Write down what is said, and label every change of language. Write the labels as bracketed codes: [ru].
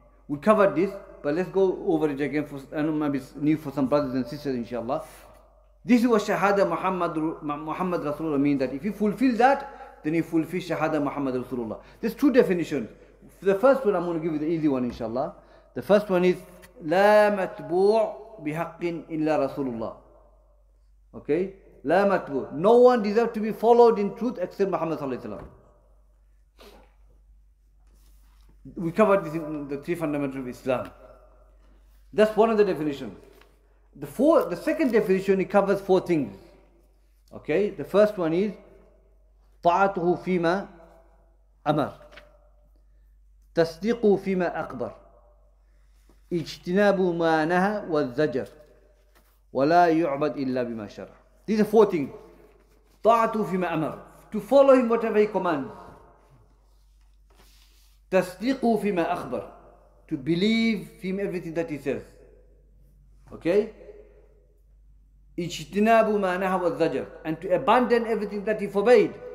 [en] We covered this, but let's go over it again. I know maybe it's new for some brothers and sisters, inshallah. This is what Shahada Muhammad Rasulullah means, that if you fulfill that, then you fulfill Shahada Muhammad Rasulullah. There's two definitions. The first one, I'm going to give you the easy one, inshallah. The first one is [ar] لا متبوع بحق إلا رسول الله. [en] Okay? [ar] لا متبوع. [en] No one deserves to be followed in truth except Muhammad sallallahu alaihi wasallam. We covered this in the three fundamentals of Islam. That's one of the definitions. The second definition, it covers four things. Okay? The first one is [ar] طاعته فيما أمر, تصديقه فيما أخبر, اجتناب ما نهى والزجر, ولا يعبد إلا بما شرع. [en] These are four things. [ar] طاعته فيما أمر, [en] to follow him whatever he commands. [ar] تصديقه فيما أخبر, [en] to believe him everything that he says. Okay? [ar] اجتناب ما نهى والزجر, [en] and to abandon everything that he forbade.